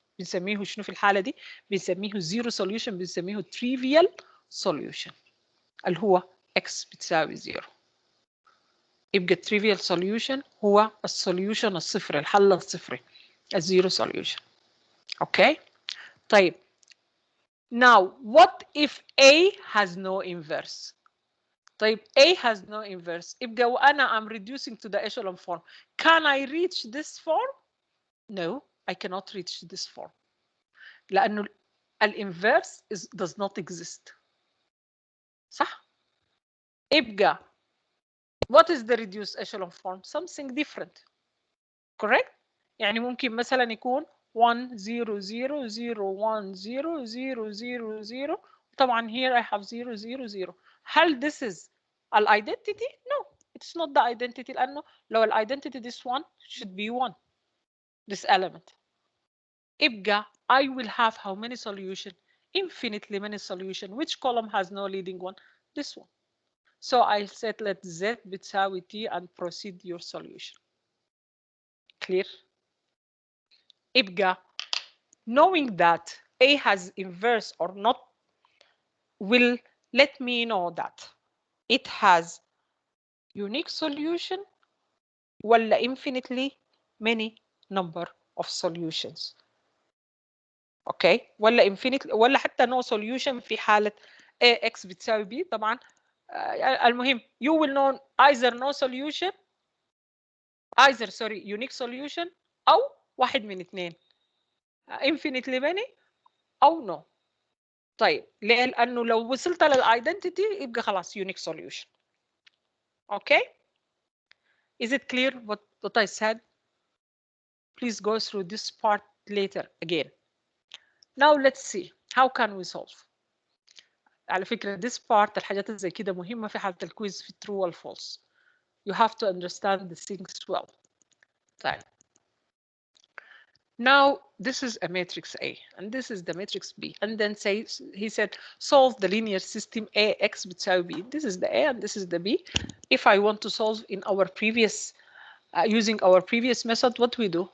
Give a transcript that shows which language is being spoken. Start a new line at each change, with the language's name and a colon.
Arabic: بنسميه شنو في الحالة دي؟ بنسميه zero solution، بنسميه trivial solution. اللي هو x بتساوي 0. يبقى trivial solution هو السوليوشن الصفري، الحل الصفري، الزيرو solution.
English: Okay طيب now what if A has no inverse؟ طيب A has no inverse يبقى وأنا I'm reducing to the echelon form. Can I reach this form؟ No, I cannot reach this form. لأنه الانفيرس does not exist. صح؟ يبقى what is the reduced echelon form؟ Something different.
Arabic: Correct؟ يعني ممكن مثلا يكون 1 0 0 0 1 0 0 0 0.
English: طبعا here I have 0 0 0. هل this is an identity؟ No, it's not the identity لأنه لو ال identity this one should be 1. This element. يبقى I will have how many solution? Infinitely many solution. Which column has no leading one? This one. So I said let Z بتساوي T and proceed your solution. Clear? يبقى knowing that A has inverse or not will let me know that it has unique solution ولا infinitely many number of solutions.
Arabic: اوكي ولا infinitely ولا حتى no solution في حالة AX بتساوي B.
English: طبعا المهم you will know either no solution either sorry unique solution أو واحد من اثنين infinitely many أو no.
Arabic: طيب لأنه لو وصلت للايدنتيتي يبقى خلاص unique solution.
English: Okay? Is it clear what I said? Please go through this part later again. Now let's see how can we solve.
Arabic: على فكرة this part الحاجات زي كده مهمة في حالة الكويز في true وال false.
English: You have to understand the things well.
Arabic: طيب.
English: Now this is a matrix A and this is the matrix B and then he said solve the linear system AX بتساوي B. This is the A and this is the B. If I want to solve in our previous using our previous method, what we do?